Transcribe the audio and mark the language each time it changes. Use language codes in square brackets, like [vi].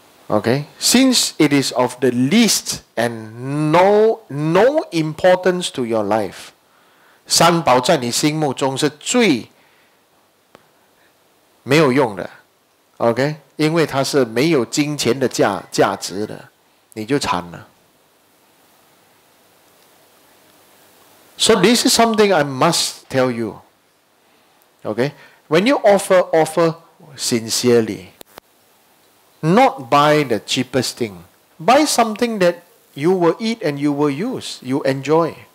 [en] Okay? Since it is of the least and no importance to your life, [zh] 三宝在你心目中是最没有用的 [en] ，OK？ [zh] 因为它是没有金钱的价值的。你就惨了。 [en] So this is something I must tell you. Okay? When you offer sincerely. Not buy the cheapest thing. Buy something that you will eat and you will use. You enjoy.